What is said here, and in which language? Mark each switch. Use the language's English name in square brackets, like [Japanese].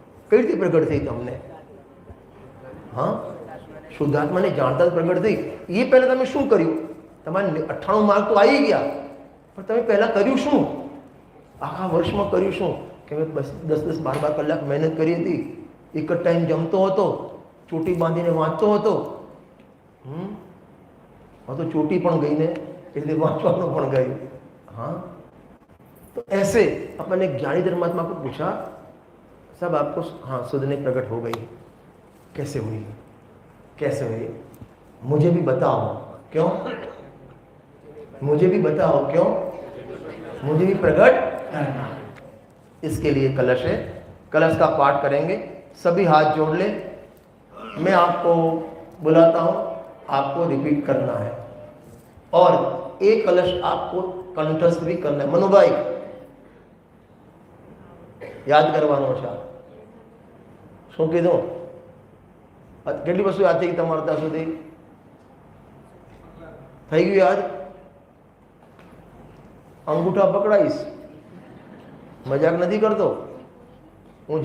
[Gujarati] કઈ રીતે પ્રગટ થઈ તમને? હા, શુદ્ધાત્માને જાણતા પ્રગટ થઈ। એ પહેલા તમે શું કર્યું? તમારે 98 માર્ક તો આવી ગયા, પણ તમે પહેલા કર્યું શું? આખા વર્ષમાં કર્યું શું? કે મેં 10-10 12 કલાક મહેનત કરી હતી, એક જ ટાઈમ જમતો હતો, ચોટી બાંધીને વાંચતો હતો। हाँ तो चोटी पण गई ने એટલે વાંચવાનું પણ ગયું। [Hindi] हाँ, तो ऐसे अपने ज्ञानी धर्मात्मा को पूछा, सब आपको हाँ शुद्ध नय प्रकट हो गई, कैसे हुई? कैसे हुई? मुझे भी बताओ। क्यों? मुझे भी बताओ क्यों? मुझे भी प्रकट करना। इसके लिए कलश है, कलश का पाठ करेंगे। सभी हाथ जोड़ ले, मैं आपको बुलाता हूँ, आपको रिपीट करना है और एक कलश आपको कंठस्थ भी करना है। [Gujarati] मनुभाई યાદ કરવાનો છે। શું કીધું? કેટલી વસ્તુ યાદ થઈ ગઈ તમારે ત્યાં સુધી? થઈ ગયું યાદ? અંગૂઠા પકડાઈશ, મજાક નથી કરતો હું।